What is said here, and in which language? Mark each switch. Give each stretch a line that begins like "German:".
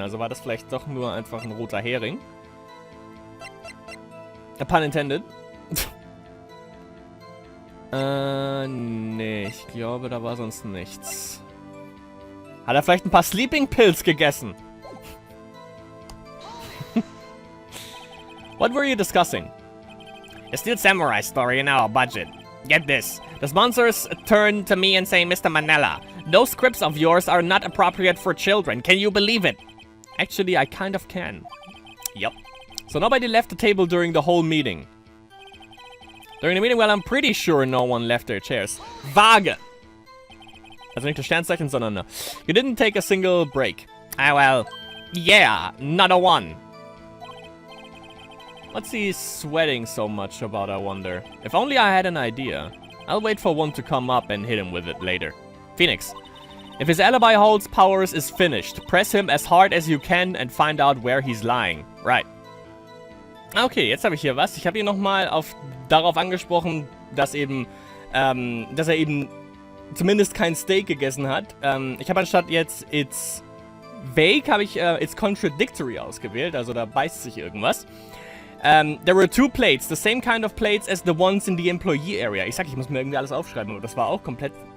German: Also war das vielleicht doch nur einfach ein roter Hering.
English: A pun intended.
German: Nee, ich glaube, da war sonst nichts. Hat er vielleicht ein paar Sleeping Pills gegessen?
English: What were you discussing? A Steel Samurai story in our budget. Get this. The sponsors turn to me and say, Mr. Manella, those scripts of yours are not appropriate for children. Can you believe it? Actually, I kind of can. Yep. So nobody left the table during the whole meeting. During the meeting, well, I'm pretty sure no one left their chairs.
German: Vage. Also nicht das Sternzeichen, sondern
English: you didn't take a single break. Ah, well, yeah, not a one. What's he sweating so much about, I wonder? If only I had an idea. I'll wait for one to come up and hit him with it later. Phoenix. If his alibi holds, Powers is finished. Press him as hard as you can and find out where he's lying. Right.
German: Okay, jetzt habe ich hier was. Ich habe ihn nochmal darauf angesprochen, dass er eben zumindest kein Steak gegessen hat. Ich habe anstatt jetzt
English: It's vague,
German: habe ich
English: It's contradictory
German: ausgewählt. Also da beißt sich irgendwas.
English: There were 2 plates, the same kind of plates as the ones in the employee area.
German: Ich muss mir irgendwie alles aufschreiben, aber das war auch komplett...